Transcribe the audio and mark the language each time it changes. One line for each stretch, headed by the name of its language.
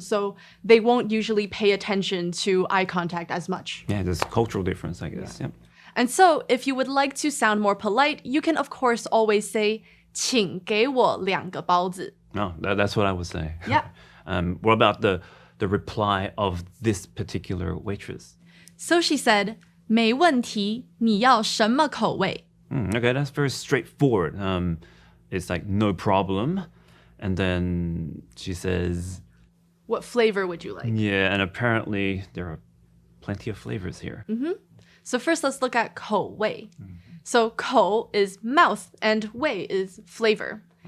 English: So they won't usually pay attention to eye contact as much. Yeah, there's a cultural difference, I guess. Yeah. And so if you would like to sound more polite, you can of course always say
Chinese: 请给我2个包子.
English: No, that's what I would say. Yeah. What about the reply of this particular waitress? So she said,
Chinese: 没问题，你要什么口味?
English: Okay, that's very straightforward. It's like no problem. And then she says, What flavor would you like? yeah, and apparently there are plenty of flavors here. So first let's look at 口味. So 口 is mouth and 味 is flavor.